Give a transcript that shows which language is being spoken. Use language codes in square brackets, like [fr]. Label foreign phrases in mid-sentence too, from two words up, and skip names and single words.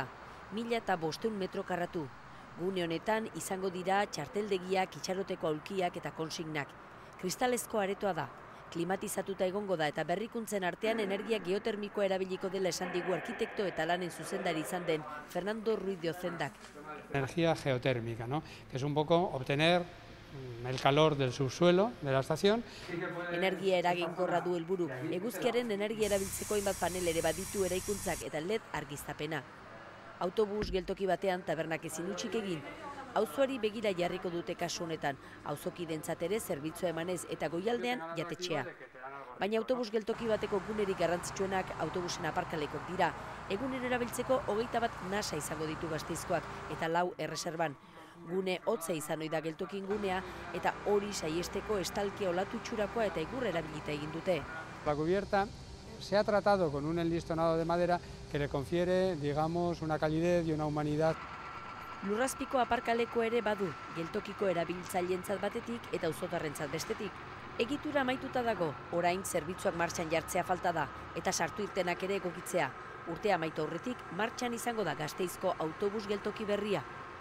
[eu] 1500 metro karratu. Gune honetan izango dira txarteldegiak, itxaroteko aulkiak eta konsignak. Kristalezko aretoa da. Klimatizatuta egongo da eta berrikuntzen artean energia geotermikoa erabiliko dela esan digu arkitekto eta lanen zuzendari izan den Fernando Ruiz de Ozendak. [es] Energía geotérmica, ¿no? Que es un poco obtener el calor del subsuelo de la estación. [eu] Energia eraginkorra du helburu. Eguzkiaren energia erabiltzeko hainbat panel ere baditu eraikuntzak eta LED argiztapena. Autobus geltoki batean tabernak ezin hutsik egin. Auzoari begira jarriko dute kasu honetan, auzokidentzat ere zerbitzua emanez eta goialdean jatetxea. Baina autobus geltoki bateko gunerik garrantzitsuenak autobusen aparkalekok dira. Egunero erabiltzeko 21 nasa izango ditu Gasteizkoak eta 4 erreserban. Gune hotza izan ohi da geltokin gunea eta hori saiesteko estalkia olatu itxurakoa eta egur erabilita egin dute. [es] La cubierta se ha tratado con un enlistonado de madera que le confiere, digamos, una calidez y una humanidad. [eu] Lurrazpiko aparkaleko ere badu, geltokiko erabiltzaileentzat batetik eta auzotarrentzat bestetik. Egitura amaituta dago, orain zerbitzuak martxan jartzea falta da eta sartu irtenak ere egokitzea. Urtea amaitu aurretik martxan izango da Gasteizko autobus geltoki berria.